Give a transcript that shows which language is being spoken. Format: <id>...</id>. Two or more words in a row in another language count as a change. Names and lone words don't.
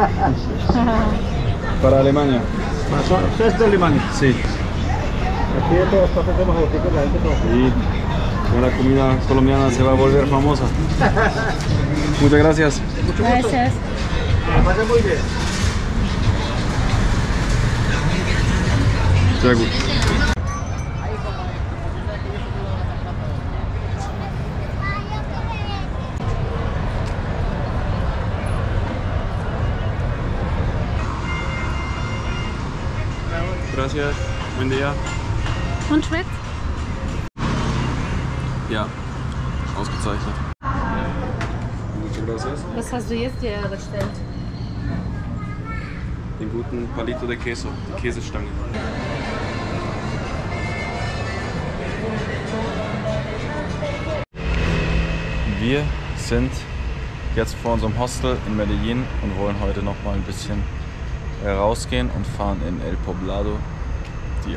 <es>Para Alemania. ¿Ustedes de Alemania? Sí. Aquí de todas partes somos boticos, la gente toma. Y la comida colombiana se va a volver famosa. Muchas gracias. Mucho gusto. Gracias. Que la pasen muy bien.</es> <de>Sehr gut.</de> <es>Gracias. Buen día.</es> <de>Und schmeckt? Ja, ausgezeichnet.</de> <es>Muchas gracias.</es> <de>Was hast du jetzt dir bestellt? Den guten</de> <es>Palito de Queso,</es> <de>die Käsestange. Wir sind jetzt vor unserem Hostel in Medellin und wollen heute noch mal ein bisschen rausgehen und fahren in El Poblado, die</de>